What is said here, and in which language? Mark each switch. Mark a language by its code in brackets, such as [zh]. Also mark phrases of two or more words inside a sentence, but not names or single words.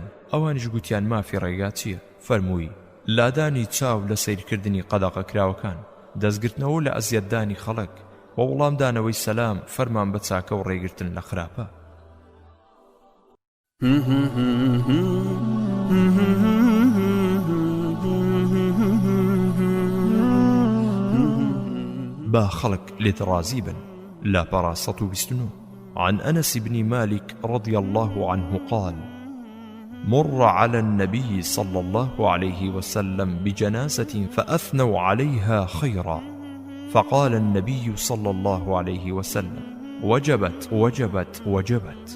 [ckb] ئەوانیش گوتیان مافی ڕێگا چییە؟ فەرمووی لادانی چاو لە سیرکردنی قەدەغە کراوەکان، دەستگرتنەوە لە ئەزیەتدانی خەڵک و وەڵامدانەوەی سەلام فەرمان بە چاکە و ڕێگرتن لە خراپە. با خەڵک لێت ڕازی بن. لا پەڕا 129. [ar] عن أنس بن مالك رضي الله عنه قال مر على النبي صلى الله عليه وسلم بجنازة فأثنوا عليها خيرا فقال النبي صلى الله عليه وسلم وجبت وجبت وجبت.